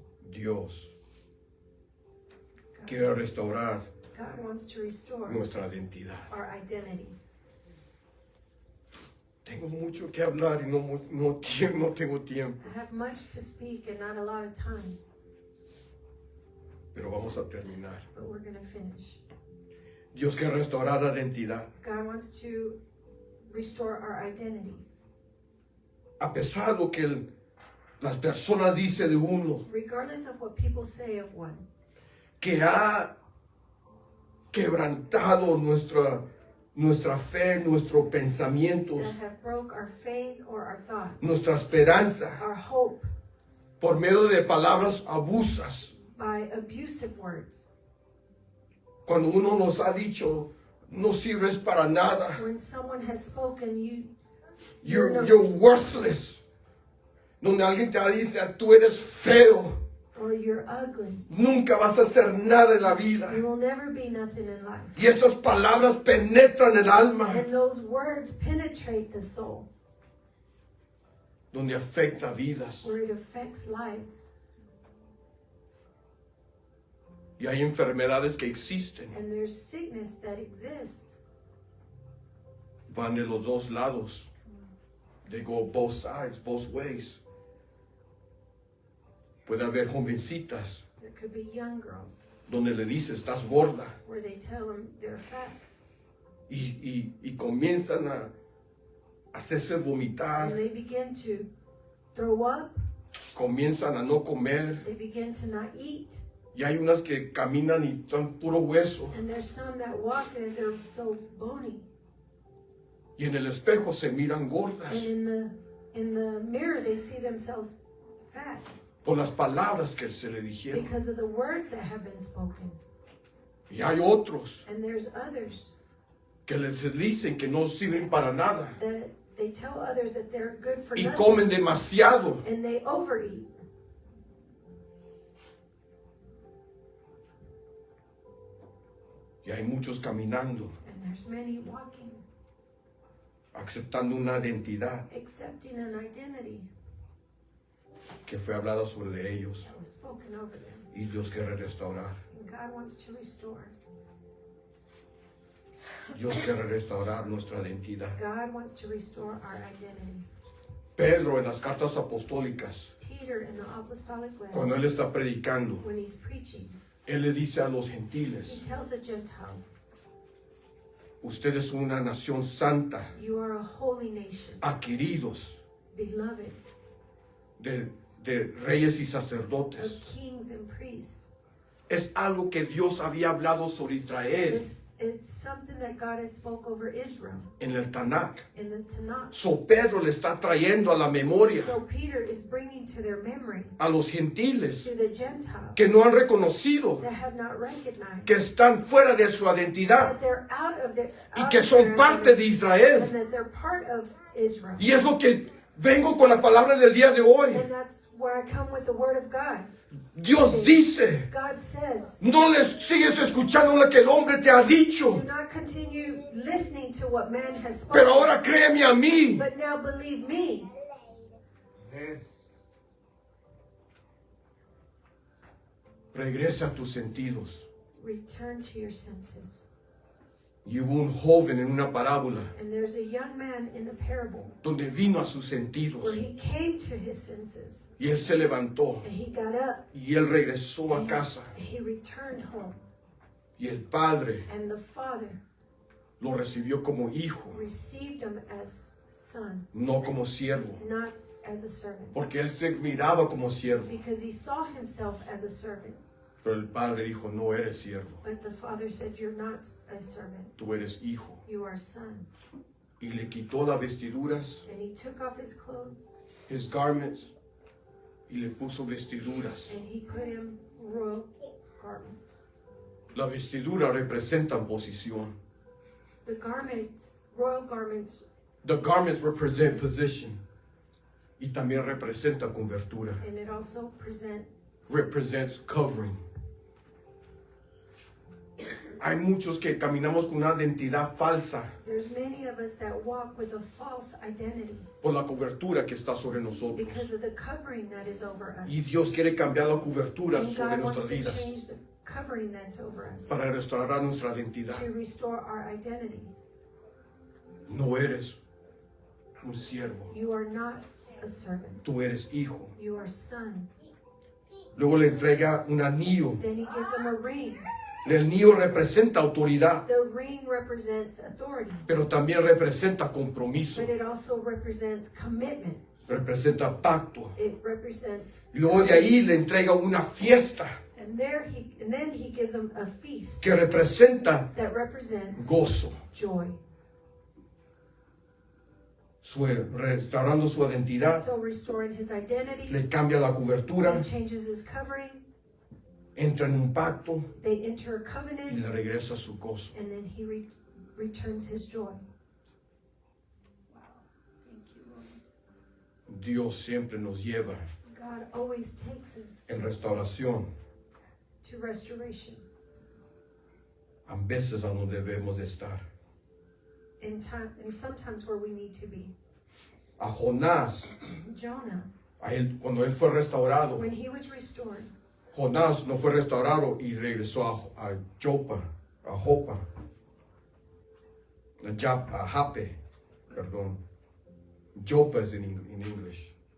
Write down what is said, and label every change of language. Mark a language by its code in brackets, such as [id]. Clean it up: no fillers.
[es] Dios [en] God, [es] quiere restaurar [en] God wants to restore [es] nuestra identidad. [en] our identity. [es] Tengo mucho que hablar y no tengo tiempo, [en] I have much to speak and not a lot of time, [es] pero vamos a terminar. [en] but we're going to finish. [es] Dios quiere restaurar la identidad. [en] God wants to restore our identity. [es] A pesar de lo que las personas dicen de uno, [en] Regardless of what people say of one, [es] que ha quebrantado nuestra fe, nuestros pensamientos, [en] that have broke our faith or our thoughts, [es] nuestra esperanza, [en] our hope [es] por medio de palabras abusas. [en] by abusive words. [es] Cuando uno nos ha dicho, no sirves para nada, [en] When someone has spoken, you're worthless. [es] Donde alguien te dice, tú eres feo, [en] or you're ugly, [es] nunca vas a hacer nada en la vida. [en] you will never be nothing in life. [es] Y esas palabras penetran el alma, [en] And those words penetrate the soul, [es] donde afecta vidas. [en] where it affects lives. [es] Y hay enfermedades que existen, [en] And there's sickness that exists. [es] van de los dos lados. [en] They go both sides, both ways. [es] Puede haber jovencitas [en] There could be young girls [es] donde le dices, estás gorda. [en] where they tell them they're fat. [es] Y comienzan a hacerse vomitar, [en] And they begin to throw up. [es] comienzan a no comer. [en] They begin to not eat. [es] Y hay unas que caminan y están puro hueso. [en] And there's some that walk and they're so bony. [es] Y en el espejo se miran gordas [en] And in the mirror they see themselves fat [es] por las palabras que se le dijeron. [en] because of the words that have been spoken. [es] Y hay otros [en] And there's others [es] que les dicen que no sirven para nada. [en] that they tell others that they're good for [es] Y [en] nothing. [es] comen demasiado. [en] And they overeat. [es] Y hay muchos caminando, [en] And there's many walking, [es] aceptando una identidad [en] accepting an identity [es] que fue hablada sobre ellos. [en] that was spoken over them. [es] Y Dios quiere restaurar. [en] And God wants to restore. [es] Dios quiere restaurar nuestra identidad. [en] God wants to restore our identity. [es] Pedro en las cartas apostólicas, [en] Peter in the apostolic [es] cuando él [en] letters, [es] está predicando, [en] when he's preaching, [es] él le dice a los [en] he [es] gentiles, [en] tells the Gentiles, [es] ustedes son una nación santa, [en] you are a holy nation, [es] adquiridos [en] beloved [es] de reyes y [en] of [es] sacerdotes. [en] kings and priests. [es] Es algo que Dios había hablado sobre Israel [en] It's something that God has spoke over Israel [es] en el Tanakh. [en] in the Tanakh. [es] So Pedro le está trayendo a la memoria [en] So Peter is bringing to their memory, [es] a los gentiles [en] to the Gentiles [es] que no han reconocido [en] that have not recognized [es] que están fuera de su identidad [en] that they're out of their [es] y [en] out [es] que [en] of [es] son [en] their [es] parte de [en] identity, [es] Israel. [en] and that they're part of Israel. [es] Y es lo que vengo con la palabra del día de hoy. [en] And that's where I come with the word of God. [es] Dios dice, [en] God says, [es] no les sigues escuchando lo que el hombre te ha [en] do [es] dicho, [en] not continue listening to what man has spoken, [es] pero ahora créeme a mí. [en] but now believe me. [es] Regresa a tus sentidos. [en] Return to your senses. [es] Y hubo un joven en una parábola [en] And there's a young man in a parable [es] donde vino a sus sentidos [en] where he came to his senses [es] y él se levantó [en] and he got up [es] y él regresó a [en] and [es] casa [en] he returned home. [es] y el padre [en] And the father [es] lo recibió como hijo, [en] received him as son, [es] no como siervo. [en] not as a servant. [es] Porque él se miraba como siervo. [en] Because he saw himself as a servant. [es] Pero el padre dijo, no eres siervo, [en] But the father said, you're not a servant. [es] tú eres hijo. [en] You are a son. [es] Y le quitó las vestiduras, [en] And he took off his clothes his garments, [es] y le puso vestiduras. [en] and he put him royal garments. [es] Las vestiduras representan posición. [en] The garments, royal garments, The garments represent position. [es] Y también representa cobertura. [en] and it also Represents covering. [es] Hay muchos que caminamos con una identidad falsa [en] there's many of us that walk with a false identity [es] por la cobertura que está sobre nosotros. [en] because of the covering that is over us. [es] Y Dios quiere cambiar la cobertura [en] And [es] sobre [en] God wants [es] nuestras [en] to [es] vidas [en] change the covering that's over us [es] para restaurar nuestra identidad. [en] to restore our identity. [es] No eres un siervo, [en] You are not a servant. [es] tú eres hijo. [en] You are son. [es] Luego le entrega un anillo. [en] Then he gives him a ring. [es] El anillo representa autoridad, [en] The ring represents authority, [es] pero también representa compromiso, [en] but it also represents commitment. [es] representa pacto. [en] It represents, [es] Y luego de ahí le entrega una fiesta [en] and then he gives him a feast [es] que representa [en] that represents [es] gozo, [en] joy. [es] restaurando su identidad, [en] So restoring his identity, [es] le cambia la cobertura, [en] he changes his covering, [es] entra en un pacto [en] they enter a [es] y [en] covenant, [es] le regresa su gozo. [en] and then he returns his joy. Wow. Thank you, Lord. [es] Dios siempre nos lleva [en] God always takes us [es] en restauración, [en] to restoration [es] a veces a donde debemos de estar. [en] in time, and sometimes where we need to be. [es] A Jonás, [en] Jonah, [es] cuando él fue restaurado, [en] when he was restored, [es] Jonás no fue restaurado y regresó a Jopa, a Jopa, a Jape, perdón. Jopa es en English.